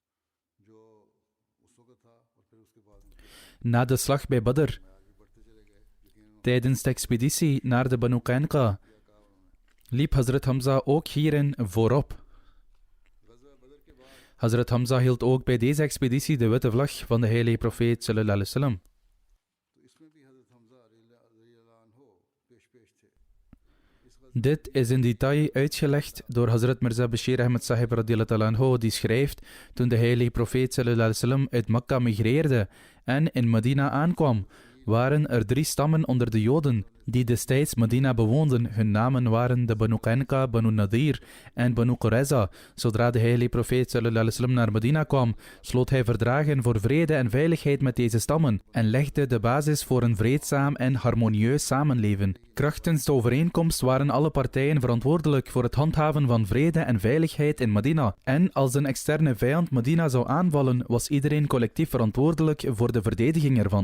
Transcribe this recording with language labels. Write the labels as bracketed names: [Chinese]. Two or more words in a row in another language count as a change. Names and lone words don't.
[Dutch] Na de slag bij Badr, tijdens de expeditie naar de Banu Qaynuqa, liep Hazrat Hamza ook hierin voorop. Hazrat Hamza hield ook bij deze expeditie de witte vlag van de heilige profeet [Arabic] صلى الله عليه وسلم. [Dutch] Dit is in detail uitgelegd door Hazrat Mirza Bashir Ahmed Sahib [Arabic] رضي الله عنه, [Dutch] die schrijft: toen de heilige profeet [Arabic] صلى الله عليه وسلم [Dutch] uit Makka migreerde en in Medina aankwam, waren er 3 stammen onder de Joden die destijds Medina bewoonden. Hun namen waren de Banu Qaynuqa, Banu Nadir en Banu Qurayza. Zodra de heilige profeet [Arabic] صلى الله عليه وسلم [Dutch] naar Medina kwam, sloot hij verdragen voor vrede en veiligheid met deze stammen en legde de basis voor een vreedzaam en harmonieus samenleven. Krachtens de overeenkomst waren alle partijen verantwoordelijk voor het handhaven van vrede en veiligheid in Medina. En als een externe vijand Medina zou aanvallen, was iedereen collectief verantwoordelijk voor de verdediging ervan.